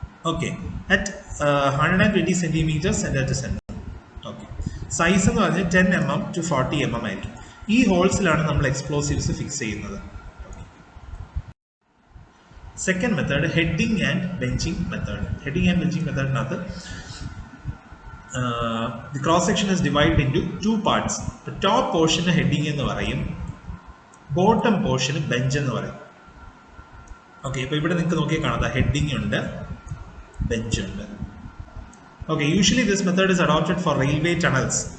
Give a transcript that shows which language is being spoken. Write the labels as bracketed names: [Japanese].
[English] Okay, at 120 centimeters center to center. Okay, [Malayalam] size എന്ന് പറഞ്ഞാൽ 10 mm to 40 mm ആയിരിക്കും. ഈ ഹോൾസിലാണ് നമ്മൾ എക്സ്പ്ലോസീവ്സ് ഫിക്സ് ചെയ്യുന്നത്. Second method heading and benching method. Heading and benching മെത്തേഡിനകത്ത് [English] The cross section is divide into 2 parts. [Malayalam] Top പോർഷന് heading എന്ന് പറയും, bottom പോർഷന് bench എന്ന് പറയും. ഓക്കെ, ഇപ്പോൾ ഇവിടെ നിങ്ങൾക്ക് നോക്കിയാൽ കാണാം, ഹെഡിങ് ഉണ്ട്, ബെഞ്ച് ഉണ്ട്. [English] Okay, usually this method is adopted for railway tunnels.